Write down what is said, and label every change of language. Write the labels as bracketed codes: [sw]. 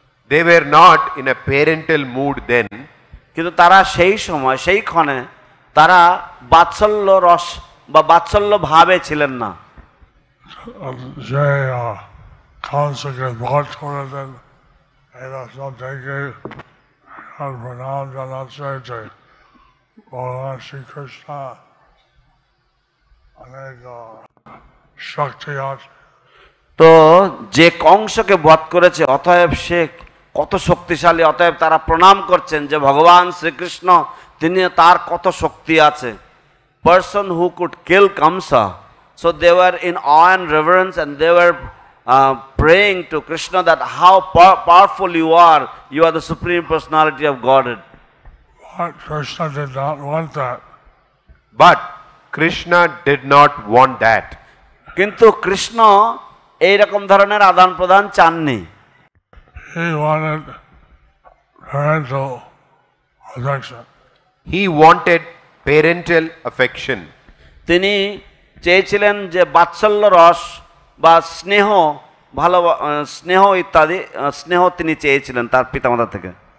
[en] They were not in a parental mood then, [bn] কিন্তু তারা সেই সময় সেই ক্ষণে তারা বাৎসল্য রস বা বাৎসল্য ভাবে ছিলেন না। যে কাউন্সিলকে ভোট করে দেন, এরা সব থেকে প্রণাম জানাচ্ছে যে ভগবান শ্রীকৃষ্ণ অনেক শক্তি আছে। তো যে কংসকে বধ করেছে অতএব সে কত শক্তিশালী, অতএব তারা প্রণাম করছেন যে ভগবান শ্রীকৃষ্ণ তিনি তার কত শক্তি আছে। [en] Person who could kill Kamsa, so they were in awe and reverence and they were praying to Krishna that how powerful you are the supreme personality of Godhead. But Krishna did not want that. but Krishna did not want that. [bn] কিন্তু কৃষ্ণ এইরকম ধরনের আদান প্রদান চাননি। [en] He wanted parental affection. He wanted parental affection. [bn] তিনি চেয়েছিলেন যে বাৎসল্য রস বা স্নেহ, ভালো স্নেহ ইত্যাদি স্নেহ তিনি চেয়েছিলেন তার পিতামাতা থেকে।